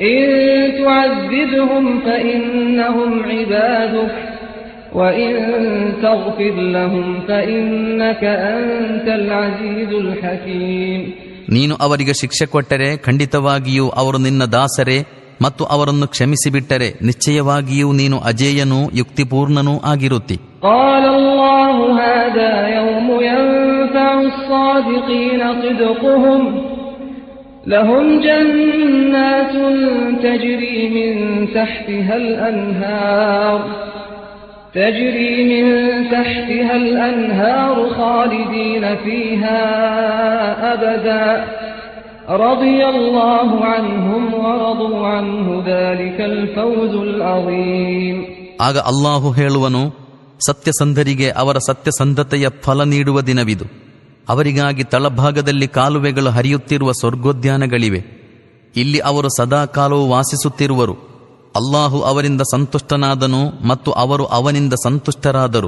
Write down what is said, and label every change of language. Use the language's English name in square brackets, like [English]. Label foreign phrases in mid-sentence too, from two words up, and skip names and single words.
[Kannada] ನೀನು ಅವರಿಗೆ ಶಿಕ್ಷೆ ಕೊಟ್ಟರೆ ಖಂಡಿತವಾಗಿಯೂ ಅವರು ನಿನ್ನ ದಾಸರೇ, ಮತ್ತು ಅವರನ್ನು ಕ್ಷಮಿಸಿಬಿಟ್ಟರೆ ನಿಶ್ಚಯವಾಗಿಯೂ ನೀನು ಅಜೇಯನೂ ಯುಕ್ತಿಪೂರ್ಣನೂ ಆಗಿರುತ್ತಿ. [Arabic] الصادقين صدقهم لهم جنات تجري من تحتها الأنهار خالدين فيها أبدا رضي الله عنهم ورضوا عنه ذلك الفوز العظيم. [Kannada] ಆಗ ಅಲ್ಲಾಹು ಹೇಳುವನು, ಸತ್ಯಸಂಧರಿಗೆ ಅವರ ಸತ್ಯಸಂಧತೆಯ ಫಲ ನೀಡುವ ದಿನವಿದು. ಅವರಿಗಾಗಿ ತಳಭಾಗದಲ್ಲಿ ಕಾಲುವೆಗಳು ಹರಿಯುತ್ತಿರುವ ಸ್ವರ್ಗೋದ್ಯಾನಗಳಿವೆ. ಇಲ್ಲಿ ಅವರು ಸದಾಕಾಲವೂ ವಾಸಿಸುತ್ತಿರುವರು. ಅಲ್ಲಾಹು ಅವರಿಂದ ಸಂತುಷ್ಟನಾದನು ಮತ್ತು ಅವರು ಅವನಿಂದ ಸಂತುಷ್ಟರಾದರು.